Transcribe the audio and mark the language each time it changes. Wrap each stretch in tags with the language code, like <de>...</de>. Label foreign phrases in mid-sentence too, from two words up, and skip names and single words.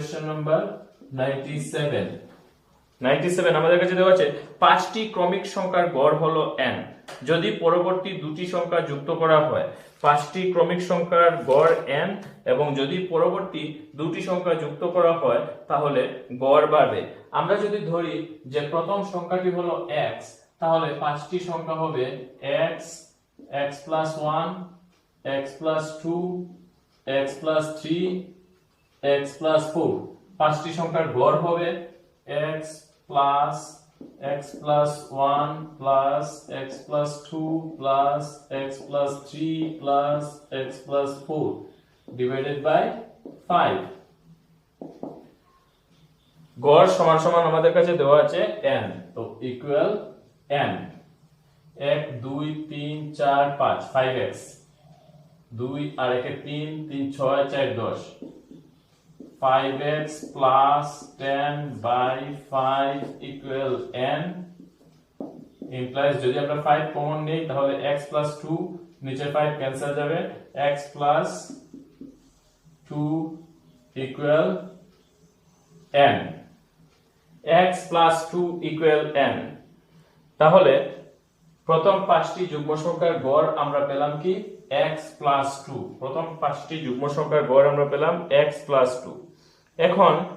<en>question number</en> <bn>97 97 আমাদের কাছে দেওয়া আছে 5টি ক্রমিক সংখ্যার গড় হলো n যদি পরবর্তী দুটি সংখ্যা যুক্ত করা হয় 5টি ক্রমিক সংখ্যার গড় n এবং যদি পরবর্তী দুটি সংখ্যা যুক্ত করা হয় তাহলে গড় বাড়বে আমরা যদি ধরি যে প্রথম সংখ্যাটি হলো x তাহলে 5টি সংখ্যা হবে</bn> <en>x x plus 1 x plus 2 x plus 3 x plus 4</en> <bn>5টি সংখ্যার গড় হবে</bn> <en>x plus x plus 1 plus x plus 2 plus x plus 3 plus x plus 4 divided by</en> <bn>5 গড় সমান সমান আমাদের কাছে দেওয়া আছে n তো ইকুয়াল n 1 2 3 4 5 5x 2 আর 1 3 3 6 4 10</bn> <en>5x plus 10 by 5 equal n implies</en> <bn>যদি আমরা 5 কমন নেই তাহলে</bn> <en>x plus 2</en> <bn>নিচে 5 ক্যান্সেল যাবে</bn> <en>x plus 2 equal n x plus 2 equal n</en> <bn>তাহলে প্রথম 5টি যুগ্ম সংখ্যার গড় আমরা পেলাম কি</bn> <en>x plus 2</en> <bn>প্রথম 5টি যুগ্ম সংখ্যার গড় আমরা পেলাম</bn> <en>x plus 2</en> <bn>এখন</bn>